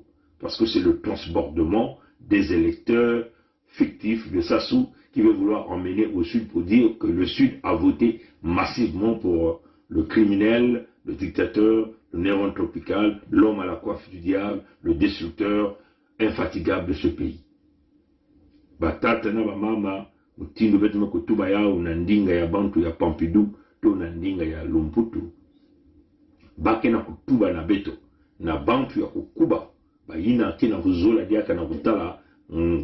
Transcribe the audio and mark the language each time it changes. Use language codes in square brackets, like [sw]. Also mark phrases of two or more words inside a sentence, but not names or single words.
[fr] Parce que c'est le transbordement des électeurs fictifs de Sassou qui veut vouloir emmener au sud pour dire que le sud a voté massivement pour le criminel, le dictateur, le néron tropical, l'homme à la coiffe du diable, le destructeur infatigable de ce pays. [ktu] Batata na mama mutindo betu makutuba yao na ndinga ya bantu ya Pompidou to na ndinga ya Lumputu. Bake na kutuba na beto na bantu ya kukuba bayina kina kuzola diaka na kutala mfumu